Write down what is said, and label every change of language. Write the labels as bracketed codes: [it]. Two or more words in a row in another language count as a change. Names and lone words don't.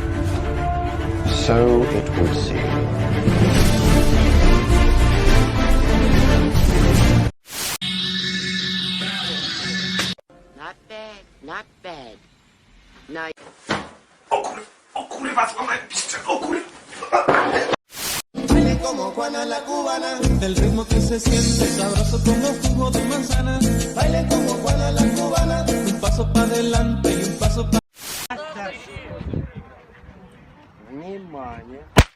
[en] So it would seem. Not bad, not bad. Nice. [pl] O kurwa, złamałem piszcze, o kurwa. [es] Baile como Juana la cubana, el ritmo que se siente sabroso como jugo de manzana. Baile como Juana la cubana, un paso para adelante y un paso para... [ru] Внимание.